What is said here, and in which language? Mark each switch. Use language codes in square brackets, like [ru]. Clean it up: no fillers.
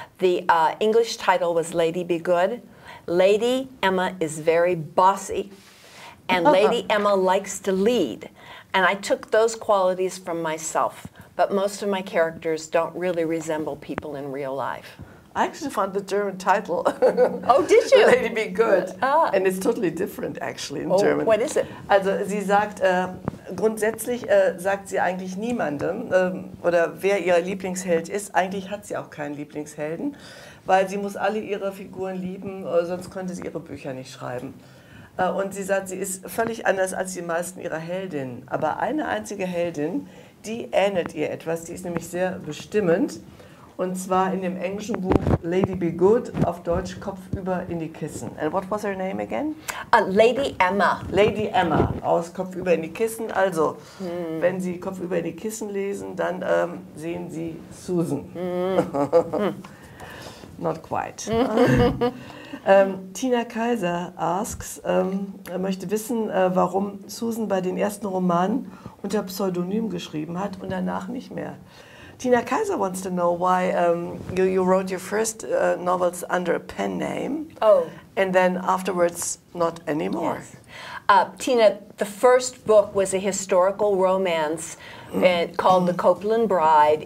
[en] The English title was Lady Be Good. Lady Emma is very bossy, and Lady Emma likes to lead. And I took those qualities from myself. But most of my characters don't really resemble people in real life. I actually found the German title. Oh, did you? Lady Be Good. And it's totally different actually in German. What is it? [de] Also sie sagt, grundsätzlich sagt sie eigentlich niemandem, oder wer ihr Lieblingsheld ist. Eigentlich hat sie auch keinen Lieblingshelden, weil sie muss alle ihre Figuren lieben, sonst könnte sie ihre Bücher nicht schreiben. Und sie sagt, sie ist völlig anders als die meisten ihrer Heldinnen. Aber eine einzige Heldin, die ähnelt ihr etwas, die ist nämlich sehr bestimmend. Und zwar in dem englischen Buch Lady Be Good, auf Deutsch Kopfüber in die Kissen. [en] And what was her name again? Lady Emma. [de] Lady Emma, aus Kopfüber in die Kissen. Also, wenn Sie Kopfüber in die Kissen lesen, dann sehen Sie Susan. [en] Not quite. Tina Kaiser asks, [de] möchte wissen, warum Susan bei den ersten Romanen unter Pseudonym geschrieben hat und danach nicht mehr. [en] Tina Kaiser wants to know why you wrote your first novels under a pen name, and then afterwards not anymore. Yes. Tina, the first book was a historical romance called The Copeland Bride.